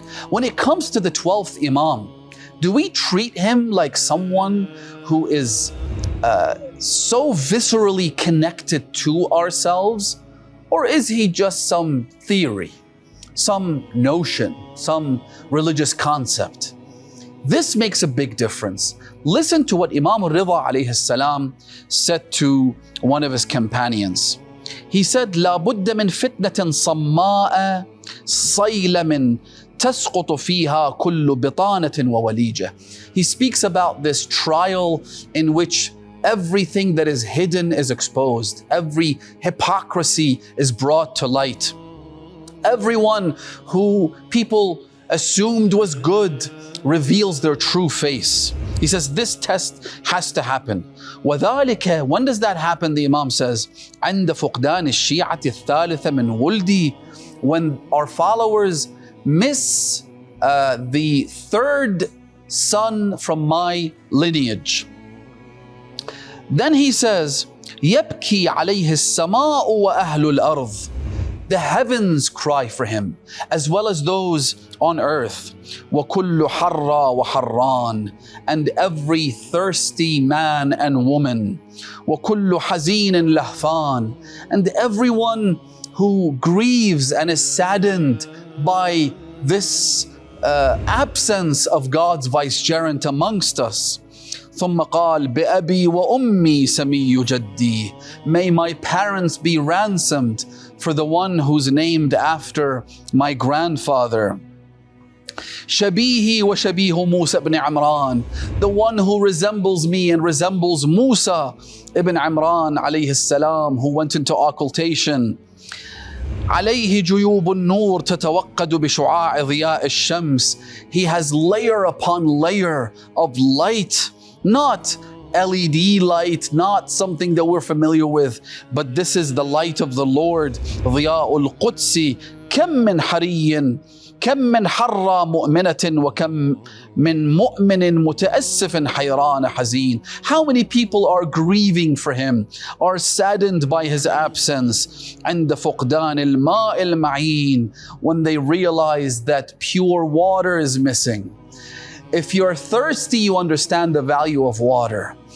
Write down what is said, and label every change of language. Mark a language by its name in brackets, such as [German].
[English] When it comes to the 12th Imam, do we treat him like someone who is so viscerally connected to ourselves, or is he just some theory, some notion, some religious concept? This makes a big difference. Listen to what Imam al-Rida alayhi salam said to one of his companions. He said, [Arabic] لا بد من فتنة صماء صيلم تسقط فيها كل بطانة ووليجة. [English] He speaks about this trial in which everything that is hidden is exposed. Every hypocrisy is brought to light. Everyone who people assumed was good reveals their true face. He says this test has to happen. وذلك, when does that happen? The Imam says, [Arabic] عند فقدان الشيعة الثالثة من ولدي, [English] when our followers miss the third son from my lineage. Then he says, [Arabic] يبكي عليه السماء وأهل الأرض. [English] The heavens cry for him, as well as those on earth. [Arabic] وَكُلُّ حَرَّى وَحَرَّانِ, [English] and every thirsty man and woman. [Arabic] وَكُلُّ حَزِينٍ لَهْفَانِ, [English] and everyone who grieves and is saddened by this absence of God's vicegerent amongst us. [Arabic] ثم قال بأبي وأمي سمي جدي. [English] May my parents be ransomed for the one who's named after my grandfather. [Arabic] شبيهي وشبيه موسى [English] ibn Imran, the one who resembles me and resembles Musa ibn Imran alayhi salam, who went into occultation. [Arabic] عليه جيوب النور تتوقد بشعاع ضياء الشمس. [English] He has layer upon layer of light, not LED light, not something that we're familiar with, but this is the light of the Lord. [Arabic] ضياء القدس كم من حري كم من حرى مؤمنة وكم من مؤمن متأسف حيران حزين. [English] How many people are grieving for him, are saddened by his absence. [Arabic] عند فقدان الماء المعين, [English] when they realize that pure water is missing. If you're thirsty, you understand the value of water.